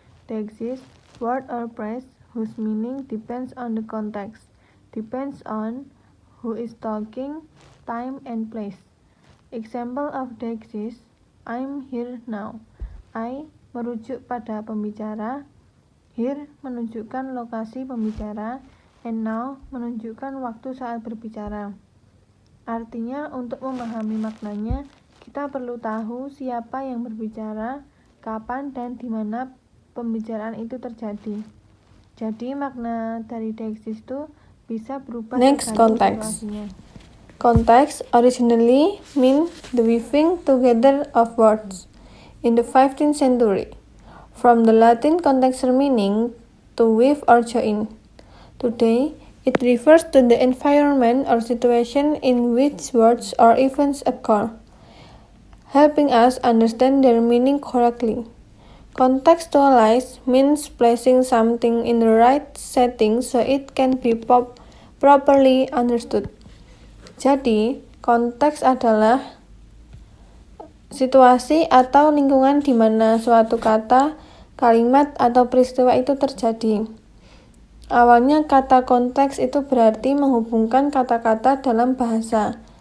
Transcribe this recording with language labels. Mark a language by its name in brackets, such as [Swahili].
[English] Deixis, word or phrase whose meaning depends on the context, depends on who is talking, time, and place. Example of deixis, I'm here now. [Indonesian] I merujuk pada pembicara, here menunjukkan lokasi pembicara, and now menunjukkan waktu saat berbicara. Artinya, untuk memahami maknanya, kita perlu tahu siapa yang berbicara, kapan, dan di mana pembicaraan itu terjadi. Jadi makna dari deixis itu bisa berubah. [English] Next, context. Context originally mean the weaving together of words. In the 15th century, from the Latin contextual meaning to with or join. Today, it refers to the environment or situation in which words or events occur, helping us understand their meaning correctly. Contextualize means placing something in the right setting so it can be properly understood. [Indonesian] Jadi, konteks adalah situasi atau lingkungan di mana suatu kata, kalimat, atau peristiwa itu terjadi. Awalnya kata konteks itu berarti menghubungkan kata-kata dalam bahasa.